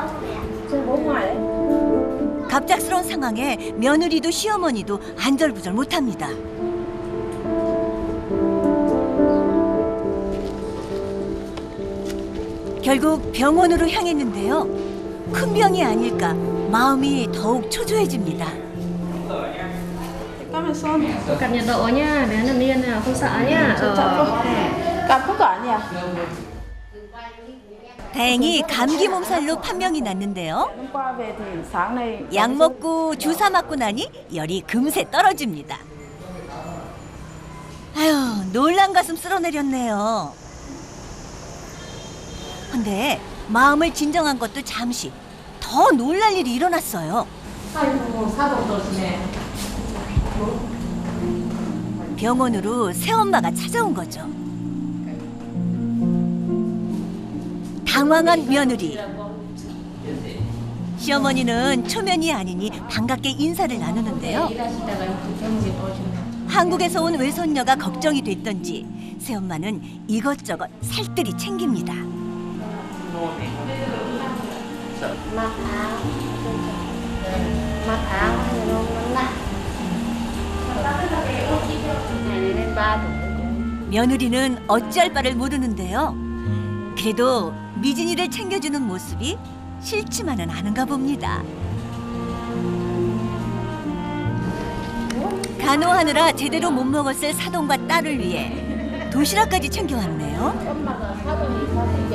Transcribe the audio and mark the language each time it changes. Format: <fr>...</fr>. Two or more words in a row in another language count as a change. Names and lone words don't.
<ko>갑작스러운 상황에 며느리도 시어머니도 안절부절 못합니다. 결국 병원으로 향했는데요. 큰 병이 아닐까 마음이 더욱 초조해집니다.</ko> <vi>Cặp nhiệt độ nha, bé nằm yên nào, không sợ nha.</vi> <ko>까쁜 거 아니야. 다행히 감기 몸살로 판명이 났는데요.</ko> <vi>hôm qua về thì sáng nay</vi> <ko>약 먹고 주사 맞고 나니 열이 금세 떨어집니다. 아휴, 놀란 가슴 쓸어내렸네요. 근데 마음을 진정한 것도 잠시 더 놀랄 일이 일어났어요. 병원으로 새엄마가 찾아온 거죠. 당황한 며느리. 시어머니는 초면이 아니니 반갑게 인사를 나누는데요. 한국에서 온 외손녀가 걱정이 됐던지 새엄마는 이것저것 살뜰히 챙깁니다.</ko> <vi>Mặc áo thì nó nặng. Này lên 3</vi> <ko>며느리는 어찌할 바를 모르는데요. 그래도 미진이를 챙겨주는 모습이 싫지만은 않은가 봅니다. 간호하느라 제대로 못 먹었을 사돈과 딸을 위해 도시락까지 챙겨왔네요.</ko>